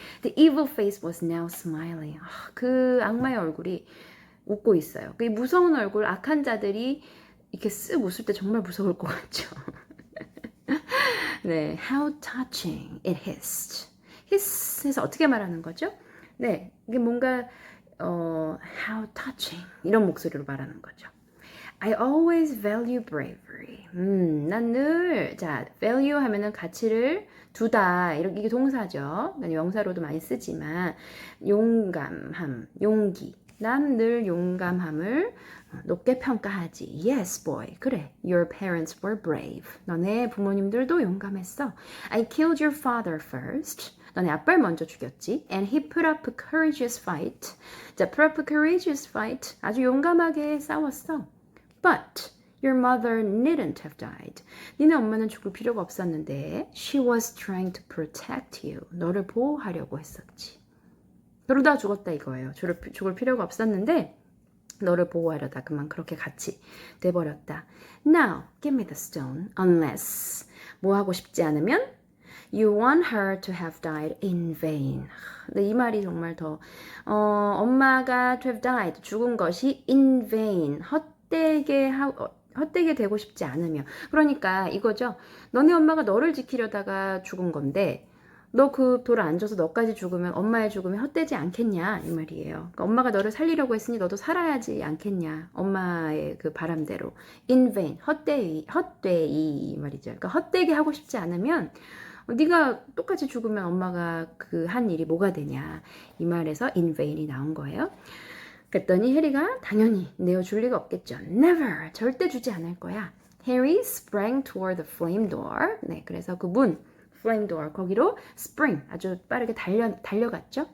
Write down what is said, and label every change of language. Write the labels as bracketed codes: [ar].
[en] The evil face was now smiling. [ko] 그 악마의 얼굴이 웃고 있어요. 그 무서운 얼굴, 악한 자들이 이렇게 쓱 웃을 때 정말 무서울 것 같죠. [en] 네, how touching it hissed. [ko] hiss해서 어떻게 말하는 거죠? 네, 이게 뭔가 [en] how touching [ko] 이런 목소리로 말하는 거죠. [en] I always value bravery. [ko] 난 늘, 자, value 하면은 가치를 두다. 이게 동사죠. 명사로도 많이 쓰지만, 용감함, 용기. 난 늘 용감함을 높게 평가하지. [en] Yes, boy. 그래. Your parents were brave. [ko] 너네 부모님들도 용감했어. [en] I killed your father first. [ko] 너네 아빠를 먼저 죽였지. [en] And he put up a courageous fight. 자, put up a courageous fight. [ko] 아주 용감하게 싸웠어. [en] But your mother needn't have died. [ko] 니네 엄마는 죽을 필요가 없었는데 [en] she was trying to protect you. [ko] 너를 보호하려고 했었지. 그러다 죽었다 이거예요. 죽을 필요가 없었는데 너를 보호하려다 그만 그렇게 같이 돼버렸다. [en] Now, give me the stone. Unless [ko] 뭐 하고 싶지 않으면 [en] You want her to have died in vain. [ko] 근데 이 말이 정말 더 엄마가 to have died, 죽은 것이 in vain, 헛되게 되고 싶지 않으며. 그러니까 이거죠. 너네 엄마가 너를 지키려다가 죽은 건데 너 그 돌을 안 줘서 너까지 죽으면 엄마의 죽음이 헛되지 않겠냐 이 말이에요. 그러니까 엄마가 너를 살리려고 했으니 너도 살아야지 않겠냐. 엄마의 그 바람대로. In vain, 헛되이 이 말이죠. 그러니까 헛되게 하고 싶지 않으면 네가 똑같이 죽으면 엄마가 그 한 일이 뭐가 되냐. 이 말에서 in vain이 나온 거예요. 그랬더니 해리가 당연히 내어줄 리가 없겠죠. Never, 절대 주지 않을 거야. [en] Harry sprang toward the flame door. [ko] 네, 그래서 그 문, flame door, 거기로 spring, 아주 빠르게 달려갔죠.